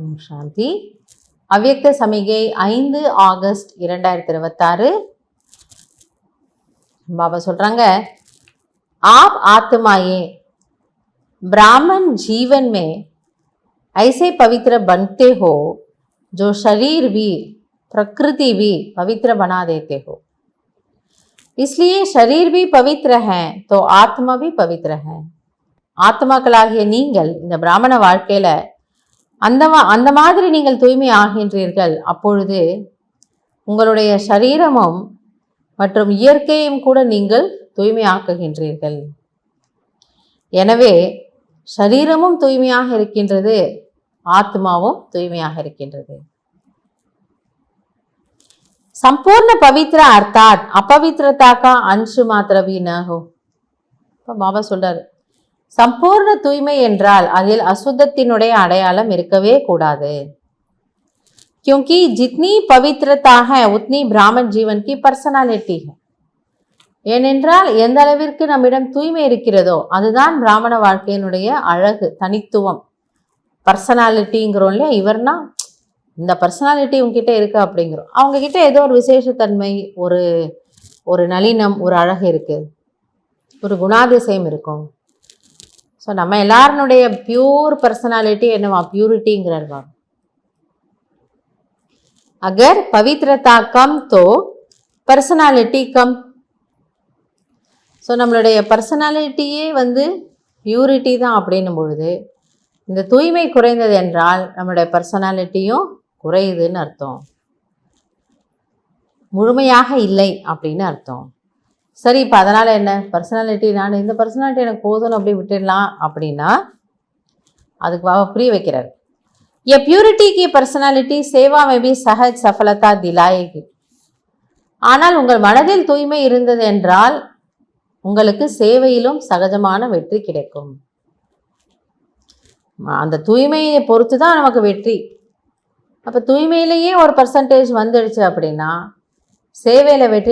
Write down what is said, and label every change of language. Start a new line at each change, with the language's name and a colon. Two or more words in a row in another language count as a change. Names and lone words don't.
Tamil: சாந்தி. அவ்யக்த சமிகை 5 ஆகஸ்ட் 2026. பாபா சொல்றாங்க,
Hindi: आप आत्मा ये ब्राह्मण जीवन में ऐसे पवित्र बनते हो जो शरीर भी प्रकृति भी पवित्र बना देते हो. इसलिए शरीर भी पवित्र है तो आत्मा भी पवित्र है.
Tamil: ஆத்மாக்களாகிய நீங்கள் இந்த பிராமண வாழ்க்கையில அந்த மாதிரி நீங்கள் தூய்மை ஆகின்றீர்கள். அப்பொழுது உங்களுடைய சரீரமும் மற்றும் இயற்கையும் கூட நீங்கள் தூய்மை ஆக்குகின்றீர்கள். எனவே சரீரமும் தூய்மையாக இருக்கின்றது, ஆத்மாவும் தூய்மையாக இருக்கின்றது.
Hindi: संपूर्ण पवित्र अर्थात अपवित्रता का अंश मात्र भी न हो.
Tamil: பாபா சொல்றாரு, சம்பூர்ண தூய்மை என்றால் அதில் அசுத்தத்தினுடைய அடையாளம் இருக்கவே கூடாது.
Hindi: क्योंकि जितनी पवित्रता है उतनी ब्राह्मण जीवन की पर्सनालिटी है.
Tamil: ஏனென்றால் எந்த அளவிற்கு நம்மிடம் தூய்மை இருக்கிறதோ அதுதான் பிராமண வாழ்க்கையினுடைய அழகு, தனித்துவம். பர்சனாலிட்டிங்கிறோம் இல்லையா, இவர்னா இந்த பர்சனாலிட்டி உங்ககிட்ட இருக்கு அப்படிங்கிறோம். அவங்க கிட்ட ஏதோ ஒரு விசேஷத்தன்மை, ஒரு நளினம், ஒரு அழகு இருக்கு, ஒரு குணாதிசயம் இருக்கும். ஸோ நம்ம எல்லாருடைய
English: pure personality
Tamil: என்னவா, பியூரிட்டிங்கிறார் பாபா.
Hindi: अगर पवित्रता कम तो पर्सनालिटी कम.
Tamil: ஸோ நம்மளுடைய பர்சனாலிட்டியே பியூரிட்டி தான் அப்படின்னும் பொழுது இந்த தூய்மை குறைந்தது என்றால் நம்மளுடைய பர்சனாலிட்டியும் குறையுதுன்னு அர்த்தம், முழுமையாக இல்லை அப்படின்னு அர்த்தம். சரி, இப்போ அதனால் என்ன, பர்சனாலிட்டி நான் இந்த பர்சனாலிட்டி எனக்கு போதும்னு அப்படி விட்டுடலாம் அப்படின்னா அதுக்கு பாபா புரிய வைக்கிறார்.
Hindi: ये प्यूरिटी की पर्सनालिटी सेवा में भी सहज सफलता दिलाएगी.
Tamil: ஆனால் உங்கள் மனதில் தூய்மை இருந்தது என்றால் உங்களுக்கு சேவையிலும் சகஜமான வெற்றி கிடைக்கும். அந்த தூய்மையை பொறுத்து தான் நமக்கு வெற்றி. அப்போ தூய்மையிலேயே ஒரு பர்சன்டேஜ் வந்துடுச்சு அப்படின்னா சேவையில் வெற்றி.